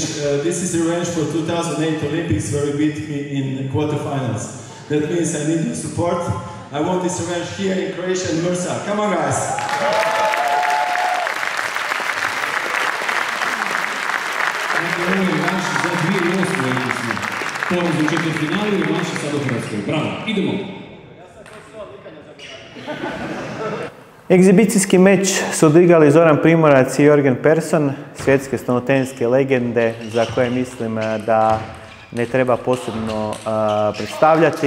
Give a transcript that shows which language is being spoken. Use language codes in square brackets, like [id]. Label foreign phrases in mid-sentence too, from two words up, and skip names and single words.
[en] This is the revanche for 2008 Olympics where we beat me in quarterfinals. That means I need your support. I want this revanche here in Croatia and Mursa. Come on guys! [hr] Ovo je revanš za 2008. Olimpijski. Poraz u četvrtfinalu i revanš sad u Hrvatskoj. Bravo, idemo! Egzibicijski meč su odigrali Zoran Primorac i Jorgen Persson, svjetske stolnoteniske legende za koje mislim da ne treba posebno predstavljati.